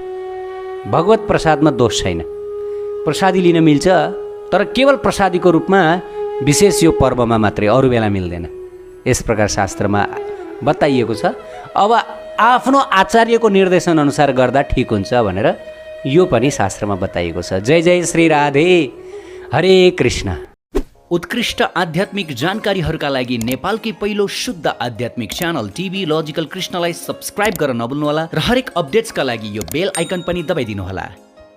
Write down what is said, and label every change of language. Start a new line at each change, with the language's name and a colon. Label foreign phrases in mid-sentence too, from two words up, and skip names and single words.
Nepali: भगवत प्रसादमा दोष छैन, प्रसादी लिन मिल्छ, तर केवल प्रसादीको रूपमा विशेष यो पर्वमा मात्रै, अरू बेला मिल्दैन। यस प्रकार शास्त्रमा बताइएको छ। अब आफ्नो आचार्यको निर्देशन अनुसार गर्दा ठिक हुन्छ भनेर यो पनि शास्त्रमा बताइएको छ। जय जय श्री राधे, हरे कृष्ण। उत्कृष्ट आध्यात्मिक जानकारीहरूका लागि नेपालकै पहिलो शुद्ध आध्यात्मिक च्यानल टिभी लजिकल कृष्णलाई सब्स्क्राइब गर्न नभुल्नुहोला र हरेक अपडेट्सका लागि यो
English: bell icon
Nepali: पनि दबाइदिनुहोला।